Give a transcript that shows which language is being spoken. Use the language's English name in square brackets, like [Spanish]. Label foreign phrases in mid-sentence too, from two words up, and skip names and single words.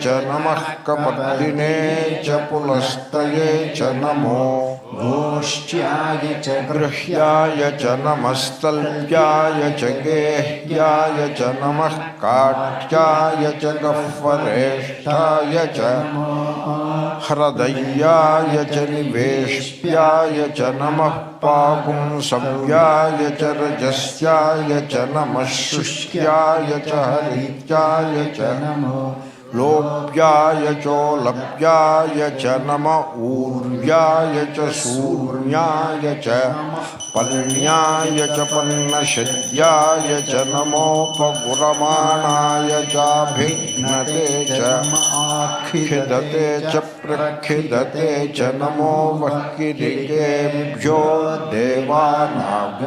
[Sanskrit] नमः कपर्दिने च पुलस्तये च नमो घोष्ट्याय च गृह्याय च नमस्तल्प्याय च गेह्याय च नमः काट्याय च गह्वरेष्ठाय च హ్రదయ్యాయ చ నివేష్ప్యాయ చ నమః పాపుంసవ్యాయ చ రజస్యాయ చ నమః శుష్క్యాయ చ హరిత్యాయ చ నమో లోప్యాయ చోలప్యాయ చ నమ ఊర్వ్యాయ చ శూన్యాయ చ పల్న్యాయ చ పన్నశయ్యాయ చ నమోపగురమాణాయ చాభిఘ్నతే చ ఖిదతే చ ప్రఖిదతే చ నమో వక్కిరికేభ్యో దేవానాగం